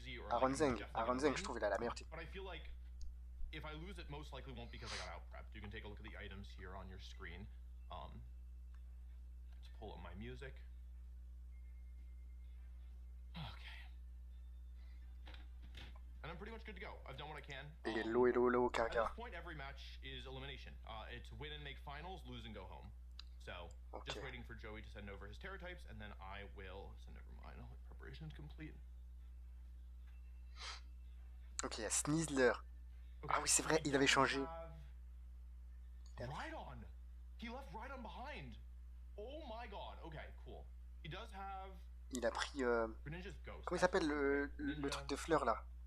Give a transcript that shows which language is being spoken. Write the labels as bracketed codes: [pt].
[fr] Aaron Zeng, je trouve il a la meilleure team. [en] If I lose, it most likely won't because I got out prepped. You can take a look at the items here on your screen. Let's pull up my music. Okay. And I'm pretty much good to go. I've done what I can. Hello, Karga. At this point, every match is elimination. It's win and make finals, lose and go home. So, just waiting for Joey to send over his Terra types, and then I will send over mine. Preparation is complete. [fr] Ok, il y a Sneasler. Ah oui, c'est vrai, il avait changé. [en] Rhydon. He left Rhydon behind. Oh my god. Okay, cool. He does have. [fr] Il a pris. Comment il s'appelle le truc de fleurs là?